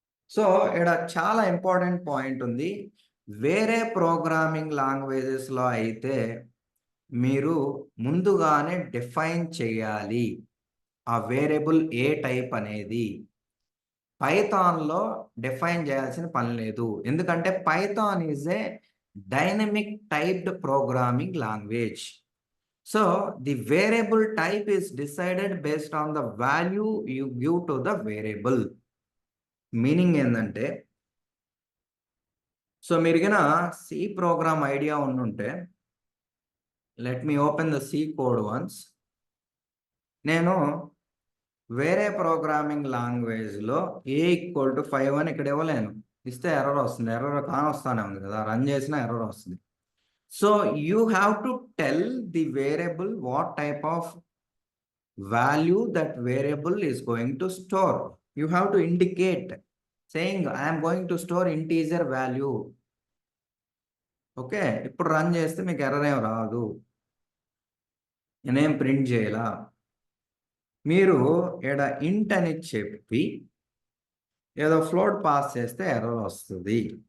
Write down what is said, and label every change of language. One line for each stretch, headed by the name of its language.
Telugu: So, ఈడ చాలా important point ఉంది. వేరే ప్రోగ్రామింగ్ లాంగ్వేజెస్‌లో అయితే మీరు ముందుగానే డిఫైన్ చేయాలి. ఆ వేరియబుల్ ఏ టైప్ అనేది. పైథాన్‌లో డిఫైన్ చేయాల్సిన పని లేదు.
English: ఎందుకంటే Python is a dynamic typed programming language. So, the variable type is decided based on the value you give to the variable.
Telugu: Meaning ఏందంటే, సో మీరు గిన సి ప్రోగ్రామ్ ఐడియా ఉండుంటే
English: Let me open the C code once.
Telugu: నేను వేరే programming లాంగ్వేజ్లో a=5 అని ఇక్కడ ఇవ్వలేను. ఇస్తే ఎర్రర్ వస్తుంది. ఎర్రర్ కానొస్తానే ఉంది కదా, రన్ చేసినా ఎర్రర్ వస్తుంది.
English: So you have to tell the variable what type of value that variable is going to store. You have to indicate saying I am going to store integer value.
Telugu: Okay, ఇప్పుడు run చేస్తే మీకు error ఏం రాదు, నేనేం print చేయాల. మీరు ఇక్కడ ఇంట్ అని చెప్పి ఏదో ఫ్లోట్ పాస్ చేస్తే ఎర్రర్ వస్తుంది.